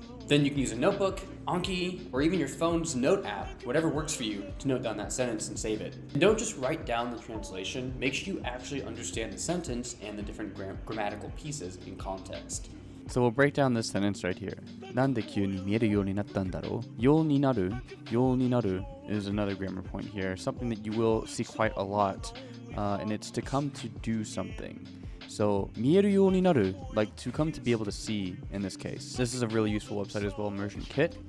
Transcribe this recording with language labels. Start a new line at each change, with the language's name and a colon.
English: Then you can use a notebook, Anki, or even your phone's note app, whatever works for you, to note down that sentence and save it. And don't just write down the translation, make sure you actually understand the sentence and the different grammatical pieces in context. So we'll break down this sentence right here.
Japanese: なんで急に見えるようになったんだろう?
English: ようになる is another grammar point here, something that you will see quite a lot, and it's to come to do something. So 見えるようになる, like to come to be able to see in this case. This is a really useful website as well, Immersion Kit.